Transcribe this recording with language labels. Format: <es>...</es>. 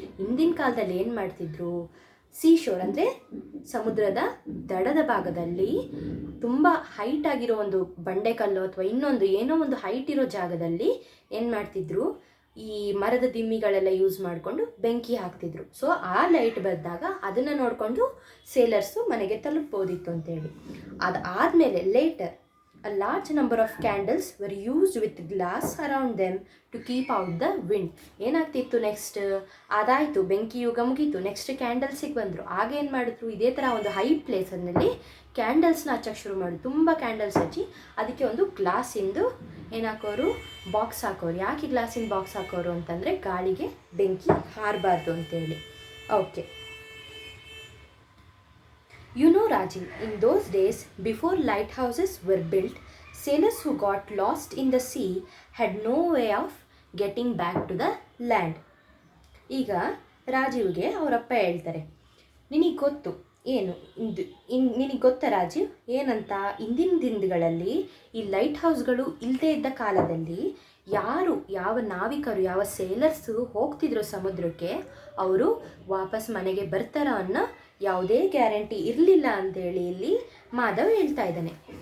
<kn>ಹಿಂದಿನ ಕಾಲದಲ್ಲಿ ಏನು ಮಾಡ್ತಿದ್ರು, ಸೀ ಶೋರ್ ಅಂದರೆ ಸಮುದ್ರದ ದಡದ ಭಾಗದಲ್ಲಿ ತುಂಬ ಹೈಟ್ ಆಗಿರೋ ಒಂದು ಬಂಡೆಕಲ್ಲು ಅಥವಾ ಇನ್ನೊಂದು ಏನೋ ಒಂದು ಹೈಟ್ ಇರೋ ಜಾಗದಲ್ಲಿ ಏನು ಮಾಡ್ತಿದ್ರು, ಈ ಮರದ ದಿಮ್ಮಿಗಳೆಲ್ಲ ಯೂಸ್ ಮಾಡಿಕೊಂಡು ಬೆಂಕಿ ಹಾಕ್ತಿದ್ರು. ಸೊ ಆ ಲೈಟ್ ಬಂದಾಗ ಅದನ್ನು ನೋಡಿಕೊಂಡು ಸೇಲರ್ಸು ಮನೆಗೆ ತಲುಪ್ಬೋದಿತ್ತು ಅಂತೇಳಿ. ಅದಾದಮೇಲೆ litre</kn> <en>a large number of candles were used with glass around them to keep out the wind.</en> <kn>ಏನಾಗ್ತಿತ್ತು ನೆಕ್ಸ್ಟ್, ಅದಾಯಿತು, ಬೆಂಕಿ ಯುಗ ಮುಗೀತು, ನೆಕ್ಸ್ಟ್ ಕ್ಯಾಂಡಲ್ಸಿಗೆ ಬಂದರು. ಆಗ ಏನು ಮಾಡಿದ್ರು, ಇದೇ ಥರ ಒಂದು ಹೈ ಪ್ಲೇಸಲ್ಲಿ ಕ್ಯಾಂಡಲ್ಸ್ನ ಹಚ್ಚಕ್ಕೆ ಶುರು ಮಾಡಿ, ತುಂಬ ಕ್ಯಾಂಡಲ್ಸ್ ಹಚ್ಚಿ ಅದಕ್ಕೆ ಒಂದು ಗ್ಲಾಸಿಂದು ಏನು ಹಾಕೋರು, ಬಾಕ್ಸ್ ಹಾಕೋರು. ಯಾಕೆ ಗ್ಲಾಸಿನ ಬಾಕ್ಸ್ ಹಾಕೋರು ಅಂತಂದರೆ ಗಾಳಿಗೆ ಬೆಂಕಿ ಹಾರಬಾರ್ದು ಅಂತೇಳಿ.</kn> <en>Okay, you know Rajiv, in those days before lighthouses were built, sailors who got lost in the sea had no way of getting back to the land.</en> <kn>ಈಗ ರಾಜೀವ್ಗೆ ಅವರಪ್ಪ ಹೇಳ್ತಾರೆ, ನಿನಗೆ ಗೊತ್ತು ಏನು ನಿನಗೆ ಗೊತ್ತಾ ರಾಜೀವ್ ಏನಂತ, ಇಂದಿನ ದಿನಗಳಲ್ಲಿ ಈ ಲೈಟ್ ಹೌಸ್ಗಳು ಇಲ್ಲದೇ ಇದ್ದ ಕಾಲದಲ್ಲಿ ಯಾವ ನಾವಿಕರು, ಯಾವ ಸೇಲರ್ಸು ಹೋಗ್ತಿದ್ರು ಸಮುದ್ರಕ್ಕೆ, ಅವರು ವಾಪಸ್ ಮನೆಗೆ ಬರ್ತಾರ ಅನ್ನೋ ಯಾವುದೇ ಗ್ಯಾರಂಟಿ ಇರಲಿಲ್ಲ ಅಂತೇಳಿ ಇಲ್ಲಿ ಮಾಧವ್ ಹೇಳ್ತಾ ಇದ್ದಾನೆ.</kn>